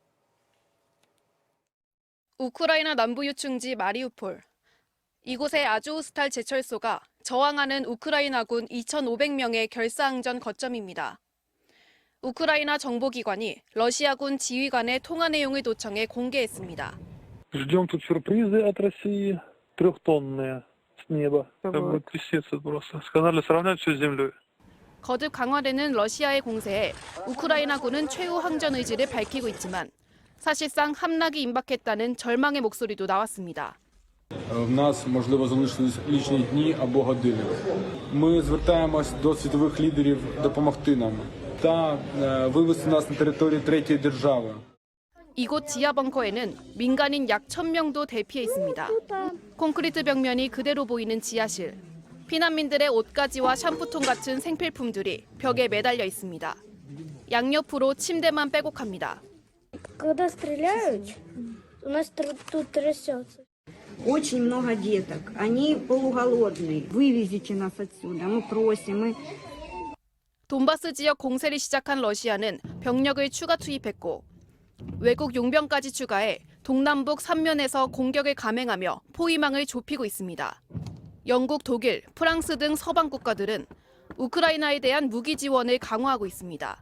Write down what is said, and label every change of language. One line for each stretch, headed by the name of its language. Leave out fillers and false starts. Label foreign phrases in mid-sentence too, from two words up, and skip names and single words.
Korean: 우크라이나 남부 유충지 마리우폴. 이곳의 아조우스탈 제철소가 저항하는 우크라이나군 2,500명의 결사항전 거점입니다. 우크라이나 정보기관이 러시아군 지휘관의 통화 내용을 도청해 공개했습니다.
Russian: Ждем тут сюрпризы от России, 3-тонные с неба. Как бы трясется просто. Сказали сравнять все с землей.
Korean: 거듭 강화되는 러시아의 공세에 우크라이나군은 최후 항전 의지를 밝히고 있지만 사실상 함락이 임박했다는 절망의 목소리도 나왔습니다.
Ukrainian: В нас, можливо, залишились лічні дні або години. Ми звертаємось до світових лідерів допомогти нам та вивести нас на територію третьої держави.
Korean: 이곳 지하 벙커에는 민간인 약 1,000명도 대피해 있습니다. 콘크리트 벽면이 그대로 보이는 지하실. 피난민들의 옷가지와 샴푸통 같은 생필품들이 벽에 매달려 있습니다. 양옆으로 침대만 빼곡합니다.
Russian: Когда стреляют, у нас тут трясется. Очень много деток. Они полуголодные. Вывезите нас отсюда. Мы просим.
Korean: 돈바스 지역 공세를 시작한 러시아는 병력을 추가 투입했고 외국 용병까지 추가해 동남북 3면에서 공격을 감행하며 포위망을 좁히고 있습니다. 영국, 독일, 프랑스 등 서방 국가들은 우크라이나에 대한 무기 지원을 강화하고 있습니다.